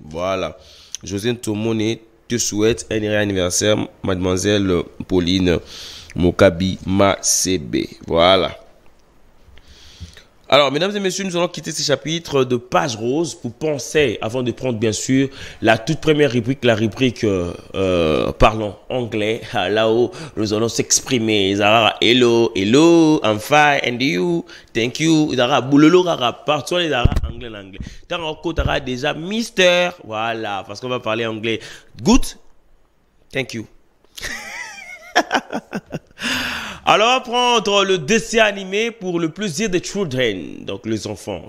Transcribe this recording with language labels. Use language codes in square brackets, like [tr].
[fr] Voilà, José Ntomone te souhaite un heureux anniversaire, mademoiselle Pauline Mokabi Masebi. Voilà. Alors, mesdames et messieurs, nous allons quitter ce chapitre de page rose pour penser, avant de prendre bien sûr la toute première rubrique, la rubrique parlons anglais. Là-haut, nous allons s'exprimer. [en] Hello, hello, I'm fine, and you, thank you. [fr] Boulolo, partout les anglais, l'anglais. Tant qu'on déjà Mister, voilà, parce qu'on va parler anglais. [en] Good, thank you. [fr] Alors, on va prendre le dessin animé pour le plaisir des children, donc les enfants.